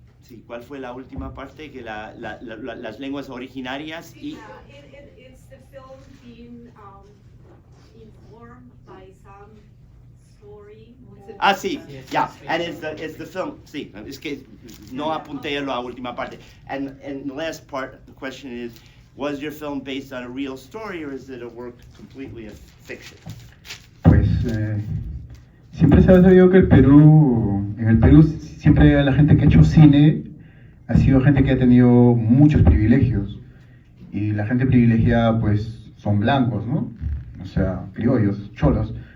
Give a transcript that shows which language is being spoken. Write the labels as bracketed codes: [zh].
[es] Sí, ¿cuál fue la última parte? Que las lenguas originarias y... [en] It's the film being informed by some story. [es] Ah, sí, yeah, [en] and it's the film, [es] sí, es que no apunté a la última parte. [en] And the last part, the question is, was your film based on a real story or is it a work completely of fiction? [es] Pues siempre se ha sabido que en el Perú siempre la gente que ha hecho cine ha sido gente que ha tenido muchos privilegios. Y la gente privilegiada pues son blancos, ¿no? O sea, criollos, cholos.